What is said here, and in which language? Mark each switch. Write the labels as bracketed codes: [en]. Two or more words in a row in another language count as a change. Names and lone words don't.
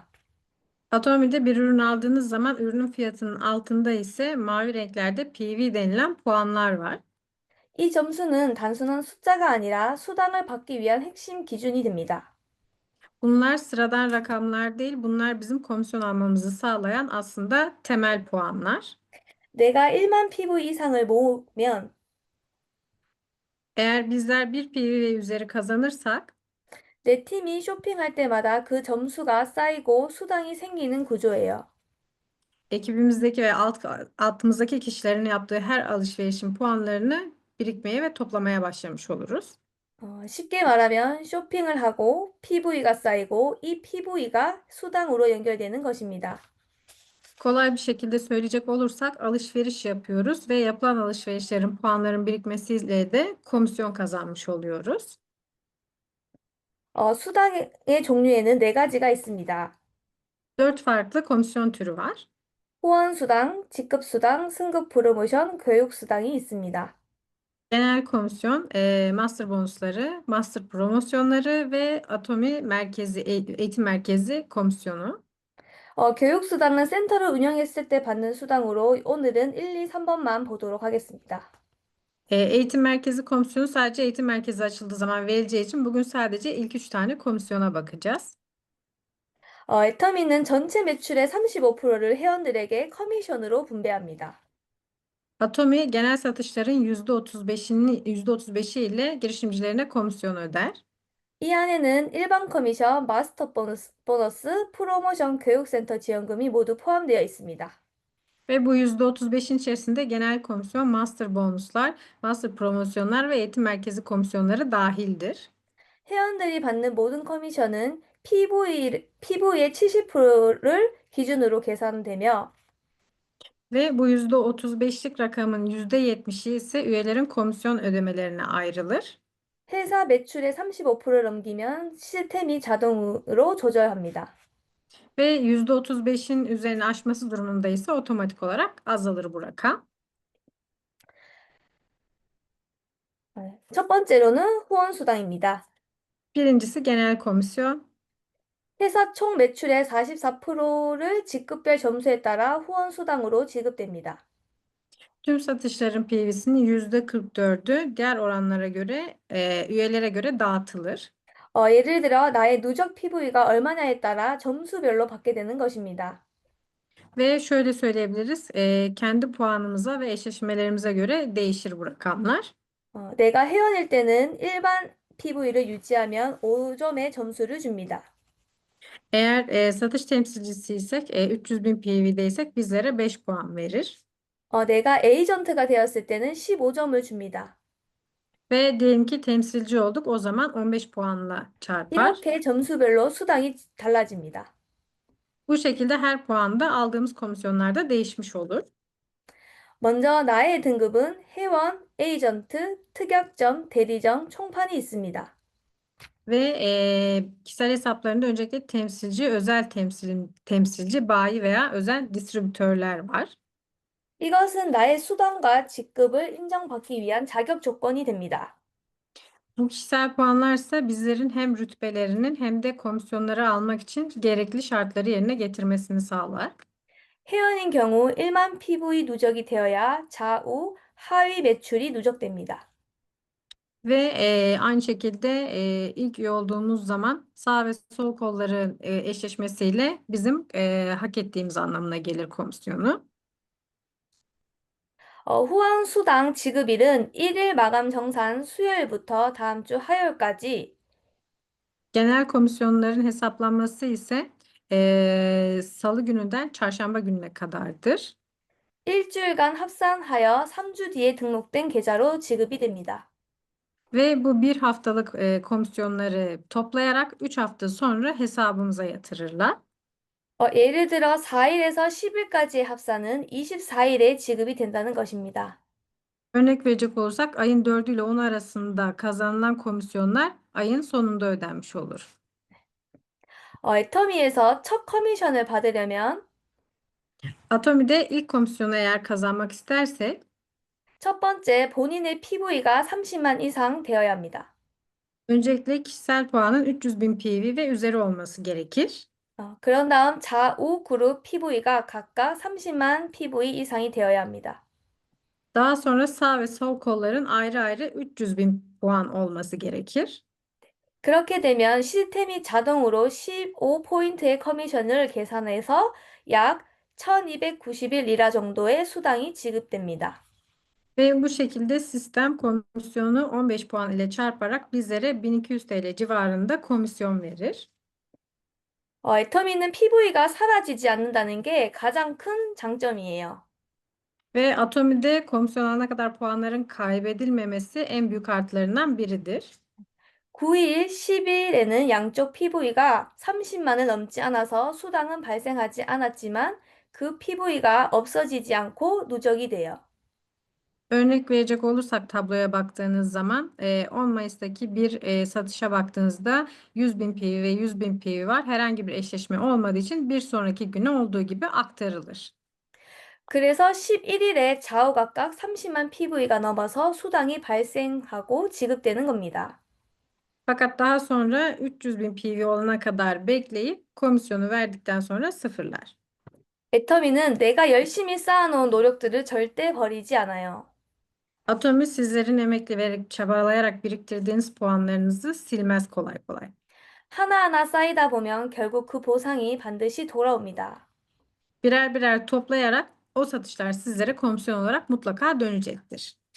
[tr] Atomi'de bir ürün aldığınız zaman ürünün fiyatının altında ise mavi renklerde PV denilen puanlar var. [ko] 이 점수는 단순한 숫자가 아니라 수당을 받기 위한 핵심 기준이 됩니다. [tr] Bunlar sıradan rakamlar değil, bunlar bizim komisyon almamızı sağlayan aslında temel puanlar. [ko] 내가 1만 PV 이상을 모으면 [tr] Eğer bizler bir PV ve üzeri kazanırsak, [ko] 내 팀이 쇼핑할 때마다 그 점수가 쌓이고 수당이 생기는 구조예요. [tr] ekibimizdeki ve altımızdaki kişilerin yaptığı her alışverişin puanlarını birikmeye ve toplamaya başlamış oluruz. [ko] 쉽게 말하면 쇼핑을 하고 PV가 쌓이고 이 PV가 수당으로 연결되는 것입니다. [tr] Kolay bir şekilde söyleyecek olursak alışveriş yapıyoruz ve yapılan alışverişlerin puanların birikmesiyle de komisyon kazanmış oluyoruz. [ko] 수당의 종류에는 네 가지가 있습니다. [tr] 4 farklı komisyon türü var. [ko] 후원 수당, 직급 수당, 승급 프로모션, 교육 수당이 있습니다. [tr] Genel komisyon, master bonusları, master promosyonları ve Atomi merkezi, eğitim merkezi komisyonu. [ko] 교육 수당은 센터를 운영했을 때 받는 수당으로 오늘은 1, 2, 3번만 보도록 하겠습니다. [tr] Eğitim merkezi komisyonu sadece eğitim merkezi açıldığı zaman verileceği için bugün sadece ilk 3 tane komisyona bakacağız. [ko] 애터미는 전체 매출의 35%를 회원들에게 커미션으로 분배합니다. [tr] Atomi genel satışların %35'i ile girişimcilerine komisyon öder. [ko] 이 안에는 일반 커미션, 마스터 보너스, 프로모션 교육센터 지원금이 모두 포함되어 있습니다. [tr] Ve bu %35'in içerisinde genel komisyon, master bonuslar, master promosyonlar ve eğitim merkezi komisyonları dahildir. [ko] 회원들이 받는 모든 커미션은 PV의 70%를 기준으로 계산되며 [tr] Ve bu %35'lik rakamın %70'i ise üyelerin komisyon ödemelerine ayrılır. [ko] 회사 매출의 35%를 넘기면 시스템이 자동으로 조절합니다. [tr] Ve %35'in üzerine aşması durumunda ise otomatik olarak azalır bu rakam. [ko] 첫 번째로는 후원 수당입니다. [tr] Birincisi genel komisyon. [ko] 회사 총 매출의 44%를 직급별 점수에 따라 후원 수당으로 지급됩니다. [tr] Tüm satışların PV'sinin %44'ü diğer oranlara göre, üyelere göre dağıtılır. [ko] 예를 들어 나의 누적 PV가 얼마냐에 따라 점수별로 받게 되는 것입니다. [tr] Ve şöyle söyleyebiliriz, kendi puanımıza ve eşleşmelerimize göre değişir bu rakamlar. [ko] 내가 회원일 때는 일반 PV를 유지하면 5점의 점수를 줍니다. [tr] Eğer satış temsilcisiysek, 300.000 PV'deysek bizlere 5 puan verir. [ko] 내가 에이전트가 되었을 때는 15점을 줍니다. [tr] Ve diyelim ki temsilci olduk, o zaman 15 puanla çarpar. [ko] 이렇게 점수별로 수당이 달라집니다. [tr] Bu şekilde her puanda aldığımız komisyonlar da değişmiş olur. [ko] 먼저 나의 등급은 회원, 에이전트, 특약점, 대리점, 총판이 있습니다. [tr] Ve kişisel hesaplarında öncelikle temsilci, özel temsilci, bayi veya özel distribütörler var. [ko] 이것은 나의 수당과 직급을 인정받기 위한 자격 조건이 됩니다. [tr] Bu kişisel puanlarsa bizlerin hem rütbelerinin hem de komisyonları almak için gerekli şartları yerine getirmesini sağlar. [ko] 회원인 경우 1만 PV 누적이 되어야 좌우, 하위 매출이 누적됩니다. [tr] Ve aynı şekilde ilk üye olduğumuz zaman sağ ve sol kolların eşleşmesiyle bizim hak ettiğimiz anlamına gelir komisyonu. [ko] 후원 수당 지급일은 1일 마감 정산 수요일부터 다음 주 화요일까지 [tr] Genel komisyonların hesaplanması ise salı gününden çarşamba gününe kadardır. [ko] 일주일간 합산하여 3주 뒤에 등록된 계좌로 지급이 됩니다. [tr] Ve bu bir haftalık komisyonları toplayarak 3 hafta sonra hesabımıza yatırırlar. [ko] 예를 들어 4일에서 10일까지의 합산은 24일에 지급이 된다는 것입니다. [tr] Örnek verecek olursak ayın 4'ü ile 10 arasında kazanılan komisyonlar ayın sonunda ödenmiş olur. [ko] 애터미에서 첫 커미션을 받으려면 [tr] Atomi'de ilk komisyonu eğer kazanmak istersek [ko] 첫 번째 본인의 PV가 30만 이상 되어야 합니다. [tr] öncelikle kişisel puanın 300.000 PV ve üzeri olması gerekir. [ko] 그런 다음 좌우 그룹 PV가 각각 30만 PV 이상이 되어야 합니다. [tr] Daha sonra sağ ve sol kolların ayrı ayrı 300.000 puan olması gerekir. [ko] 그렇게 되면 시스템이 자동으로 15포인트의 커미션을 계산해서 약 1291리라 정도의 수당이 지급됩니다. [tr] Ve bu şekilde sistem komisyonu 15 puan ile çarparak bizlere 1200 TL civarında komisyon verir. [ko] 애터미는 PV가 사라지지 않는다는 게 가장 큰 장점이에요. [tr] Ve Atomi'de komisyon alana kadar puanların kaybedilmemesi en büyük artılarından biridir. [ko] 9일, 10일에는 양쪽 PV가 30만을 넘지 않아서 수당은 발생하지 않았지만 그 PV가 없어지지 않고 누적이 돼요. [tr] Örnek verecek olursak tabloya baktığınız zaman 10 Mayıs'taki bir satışa baktığınızda 100.000 PV ve 100.000 PV var. Herhangi bir eşleşme olmadığı için bir sonraki güne olduğu gibi aktarılır. [ko] 그래서 11일에 좌우 각각 30만 PV가 넘어서 수당이 발생하고 지급되는 겁니다. [tr] Fakat daha sonra 300.000 PV olana kadar bekleyip komisyonu verdikten sonra sıfırlar. [ko] 애터미는 내가 열심히 쌓아놓은 노력들을 절대 버리지 않아요. [tr] Atomi sizlerin emekli vererek çabalayarak biriktirdiğiniz puanlarınızı silmez kolay kolay. [ko] 하나하나 쌓이다 보면 결국 그 보상이 반드시 돌아옵니다. [tr] Birer birer toplayarak o satışlar sizlere komisyon olarak mutlaka dönecektir.